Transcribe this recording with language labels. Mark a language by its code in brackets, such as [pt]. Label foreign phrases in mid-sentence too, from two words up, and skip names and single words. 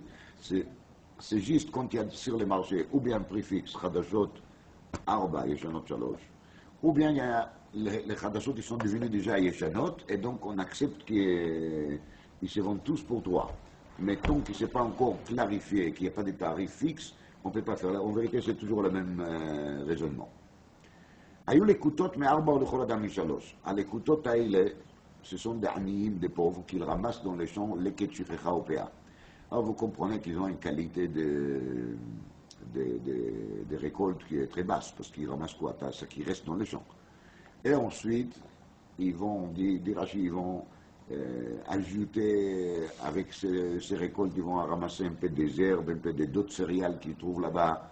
[fr] C'est juste quand il y a sur les marchés, ou bien prix fixe, [he] חדשות ארבע ישנות שלוש, [fr] ou bien il y a les Khadashot, ils sont devenus déjà Yeshanot, et donc on accepte qu'ils se vendent tous pour 3. Mais tant qu'il ne s'est pas encore clarifié, qu'il n'y a pas de tarif fixe, on ne peut pas faire. En vérité, c'est toujours le même raisonnement. [he] היו לקוטות מארבע ולכל אדם משלוש. הלקוטות האלה, [fr] ce sont des עניים, des pauvres, qu'ils ramassent dans les champs, [he] לקט שכחה ופאה. [fr] Alors vous comprenez qu'ils ont une qualité de récolte qui est très basse, parce qu'ils ramassent quoi? Ce qui reste dans les champs. Et ensuite, ils vont, ils vont ajouter, avec ces récoltes, ils vont ramasser un peu des herbes, un peu d'autres céréales qu'ils trouvent là-bas.